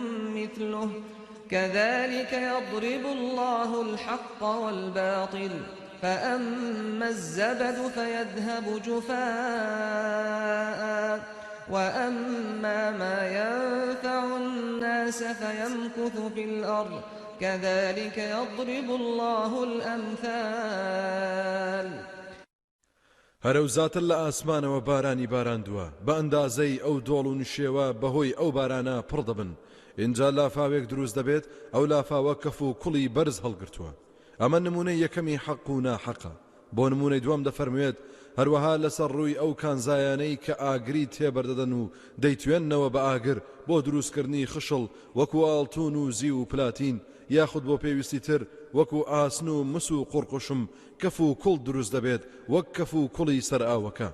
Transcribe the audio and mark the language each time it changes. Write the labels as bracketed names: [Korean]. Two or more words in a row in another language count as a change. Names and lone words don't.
[Arabic] مثله كذلك يضرب الله الحق والباطل فأما الزبد فيذهب جفاء وأما ما ينفع الناس فيمكث في الأرض كذلك يضرب الله الأمثال. [Central Kurdish] هەرە و زاتر لە ئاسمانەوە بارانی باراندووە بە ئەندازەی ئەو دۆڵ و نشێوە بەهۆی ئەو بارانە پڕ دەبن. اینجا لافاوێک دروست دەبێت ئەو لافاوە کەف و کوڵی بەرز هەڵگرتووە. ئەمە نمونەی یەکەمی حەق و ناحەقە. بۆ نمونەی دووەم دەفەرموێت هەروەها لەسەر ڕووی ئەو کانزایانەی کە ئاگری تێبەردەدەن و دەیتوێننەوە بە ئاگر بۆ دروستکردنی خشڵ وەکو ئاڵتون و زی و پلاتین یاخود بۆ پێویستی تر وەکو ئاسن و مس و قوڕقوشم کەف و کوڵ دروست دەبێت وەک کەف و کوڵی سەر ئاوەکە.